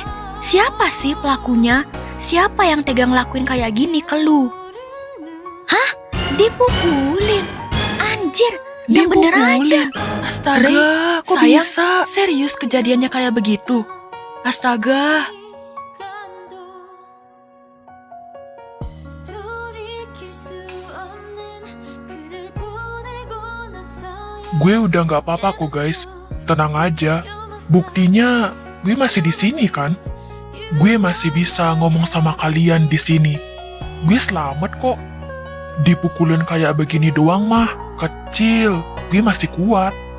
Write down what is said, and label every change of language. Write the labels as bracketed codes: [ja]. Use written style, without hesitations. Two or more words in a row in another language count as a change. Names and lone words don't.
[id] Siapa sih pelakunya? Siapa yang tega ngelakuin kayak gini ke lu? Hah? Dipukulin? Anjir, yang bener aja. Astaga, kok sayang, bisa? Serius kejadiannya kayak begitu? Astaga, [ko] 시간도 돌이킬 수 없는 그댈 보내고 나서야 [id] Gue udah nggak apa-apa kok guys, tenang aja. Buktinya gue masih di sini kan? Gue masih bisa ngomong sama kalian di sini. Gue selamat kok. Dipukulin kayak begini doang mah, kecil. Gue masih kuat.